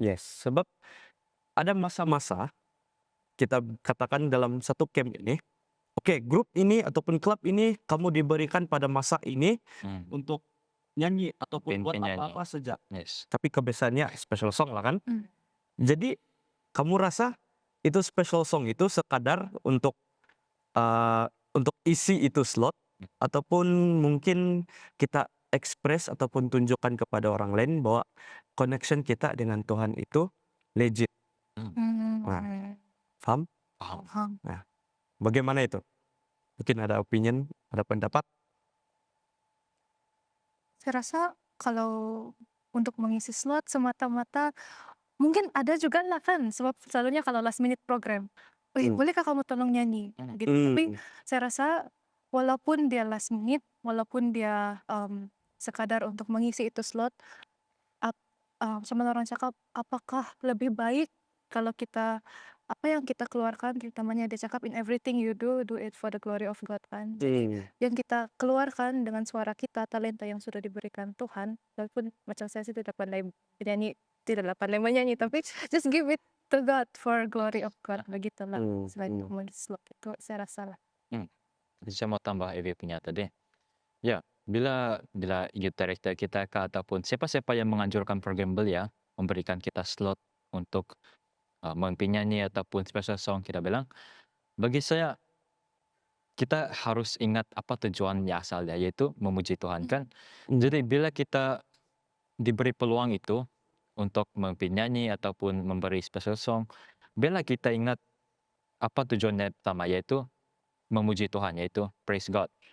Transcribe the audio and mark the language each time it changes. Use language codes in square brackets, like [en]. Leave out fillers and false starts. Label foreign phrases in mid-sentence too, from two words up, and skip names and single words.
[ms] Yes, sebab ada masa-masa kita katakan dalam satu camp ini, oke, grup ini ataupun klub ini kamu diberikan pada masa ini Hmm. untuk nyanyi ataupun buat Penyanyi. apa-apa saja. Yes. Tapi kebiasaannya [en] special song [ms] lah kan. Hmm. Jadi kamu rasa itu [en] special song [ms] itu sekadar untuk isi itu slot ataupun mungkin kita ekspres ataupun tunjukkan kepada orang lain bahwa connection kita dengan Tuhan itu legit. Nah. Paham? Paham. Paham. Bagaimana itu? Mungkin ada opinion, ada pendapat? Saya rasa kalau untuk mengisi slot semata-mata mungkin ada juga lah kan, sebab selalunya kalau [en] last minute program, [ms] "Wih, bolehkah kamu tolong nyanyi?" Gitu. Tapi saya rasa walaupun dia [en] last minute, [ms] walaupun dia sekadar untuk mengisi itu slot, sama orang cakap, apakah lebih baik kalau kita apa yang kita keluarkan, terutamanya dia cakap [en] in everything you do it for the glory of God [ms] kan. Yang kita keluarkan dengan suara kita, talenta yang sudah diberikan Tuhan, walaupun macam saya sih tidak pandai menyanyi, tidaklah pandai menyanyi, tapi [en] just give it to God for glory of God, [ms] begitulah. Selain untuk mengisi slot itu saya rasa lah. Jadi saya mau tambah Evi punya tadi. Ya, bila [en] youth director [ms] kita ataupun siapa-siapa yang menganjurkan program belia memberikan kita slot untuk penyanyi ataupun [en] special song, [ms] kita bilang, bagi saya kita harus ingat apa tujuannya asalnya, yaitu memuji Tuhan kan. Jadi bila kita diberi peluang itu untuk penyanyi ataupun memberi [en] special song, [ms] bila kita ingat apa tujuannya pertama, yaitu memuji Tuhan, yaitu [en] praise God.